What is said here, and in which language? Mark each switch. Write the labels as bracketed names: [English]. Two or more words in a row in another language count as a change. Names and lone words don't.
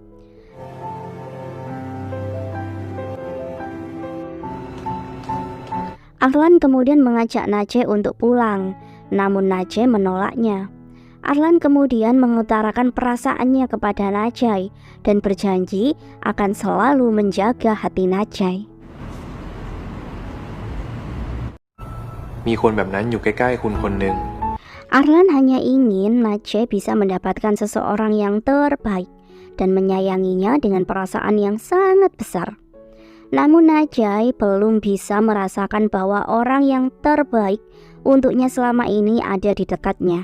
[Indonesian] Arlan kemudian mengajak Najai untuk pulang, namun Najai menolaknya. Arlan kemudian mengutarakan perasaannya kepada Najai dan berjanji akan selalu menjaga hati Najai. [Thai] มีคนแบบนั้นอยู่ใกล้ๆคุณคนหนึ่ง [Indonesian] Arlan hanya ingin Najai bisa mendapatkan seseorang yang terbaik dan menyayanginya dengan perasaan yang sangat besar. Namun Najai belum bisa merasakan bahwa orang yang terbaik untuknya selama ini ada di dekatnya.